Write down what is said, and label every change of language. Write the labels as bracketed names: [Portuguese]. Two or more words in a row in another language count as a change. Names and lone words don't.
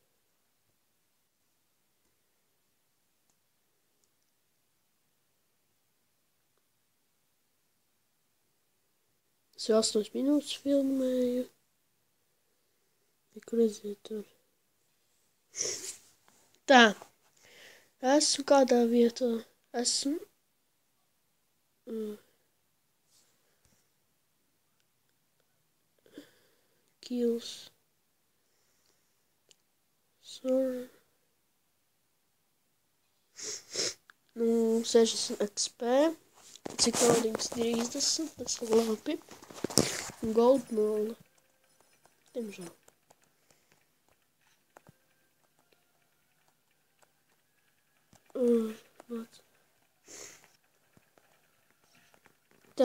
[Latvian] Es jau 8 minūtes filmēju. Kur redziet tur. Tā. Esmu kādā vietā. Esmu. Kills. Sorry. 60 XP. Cik naudīgs 30, tas ir labi. Gold mola. Diemžēl. Tā.